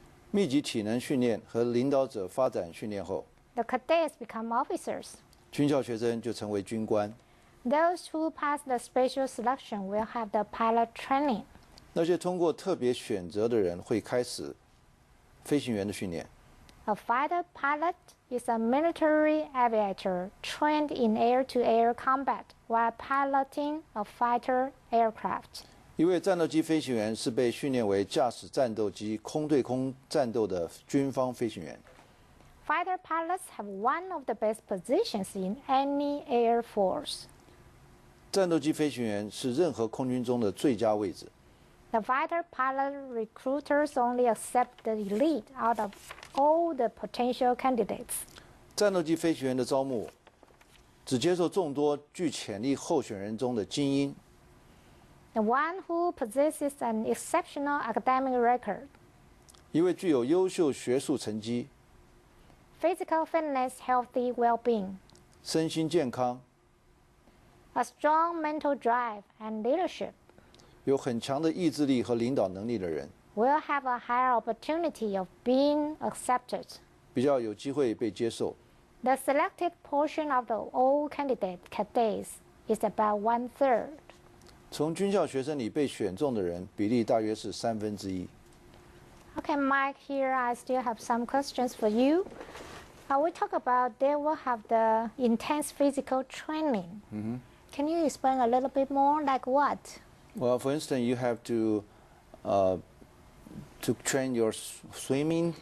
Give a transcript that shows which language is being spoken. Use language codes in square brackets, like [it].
[zh] 密集体能训练和领导者发展训练后， [en] the cadets become officers. [zh] 军校学生就成为军官。 [en] Those who pass the special selection will have the pilot training. [zh] 那些通过特别选择的人会开始飞行员的训练。 [en] A fighter pilot is a military aviator trained in air-to-air combat while piloting a fighter aircraft. [zh] 一位战斗机飞行员是被训练为驾驶战斗机空对空战斗的军方飞行员。 [en] Fighter pilots have one of the best positions in any air force. [zh] 战斗机飞行员是任何空军中的最佳位置。 [en] The fighter pilot recruiters only accept the elite out of all the potential candidates. [zh] 战斗机飞行员的招募只接受众多具潜力候选人中的精英。 [en] The one who possesses an exceptional academic record, [zh] 一位具有优秀学术成绩、 [en] physical fitness, healthy well-being, [zh] 身心健康、 [en] a strong mental drive and leadership, [zh] 有很强的意志力和领导能力的人， [en] will have a higher opportunity of being accepted. [zh] 比较有机会被接受。 [en] The selected portion of the all cadets is about 1/3. [zh] 从军校学生里被选中的人比例大约是1/3。 [en] Okay, Mike, here I still have some questions for you. We talk about they will have the intense physical training. Can you explain a little bit more, like what? Well, for instance, you have to train your swimming